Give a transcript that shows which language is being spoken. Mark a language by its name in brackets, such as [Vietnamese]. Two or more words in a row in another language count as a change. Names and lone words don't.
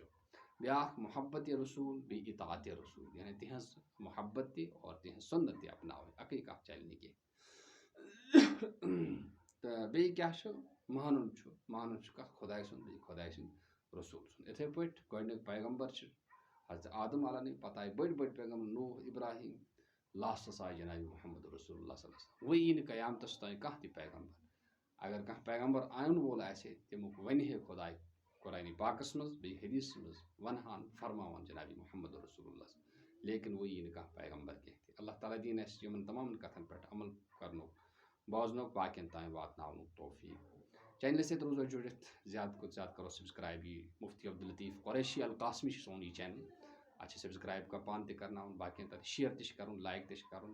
[Kashmiri] بیٛاکھ محبت رسوٗل بیٚیہِ اطاعت رسوٗل یعنی تِہنٛز محبت تہِ اور تِہنٛز سُنت تہِ اپناوٕنۍ اَکٕے کَتھ چلہِ نہٕ کینٛہہ. تہٕ بیٚیہِ کیٛاہ چھُ مانُن چھُ کَتھ خۄداے سُنٛد بیٚیہِ خۄداے سٕنٛدۍ رسوٗل سُنٛد. یِتھَے پٲٹھۍ گۄڈنیُک پیغمبر چھِ حضرت آدم علیٰ نبی پتہٕ آیہِ بٔڑۍ پیغمبر نوح ابراہیم لاسٹس آیہِ جنابِ محمد [Arabic] رسول اللہ صلی اللہ علیہ وسلم. [Kashmiri] وۄنۍ یی نہٕ قیامتس تانۍ کانٛہہ تہِ پیغمبر. اگر کانٛہہ پیغمبر اَنن وول آسہِ ہے تمیُک وَنہِ ہے خۄداے قرآنِ پاکس منٛز بیٚیہِ حدیٖثس منٛز ونہان فرماوان جنابِ محمد [Arabic] رسول اللہ [Kashmiri] لیکن وۄنۍ یی نہٕ کانٛہہ پیغمبر کینٛہہ تہِ. اللہ تعالیٰ دِیِن اَسہِ یِمن تمام کتھن پٮ۪ٹھ عمل کرنُک بوزنُک باقین تانۍ واتناونُک توفیٖق. چینلہِ سۭتۍ روزو جُڑِتھ زیادٕ کھۄتہٕ زیادٕ کرو سبسکرایب. یہِ مفتی عبداللطیف قریشی القاسمی چھُ سون یہِ چینل. اتھ چھِ سبسکرایب پانہٕ تہِ کرناوُن باقین تانۍ شیر تہِ چھِ کرُن لایک تہِ چھِ کرُن.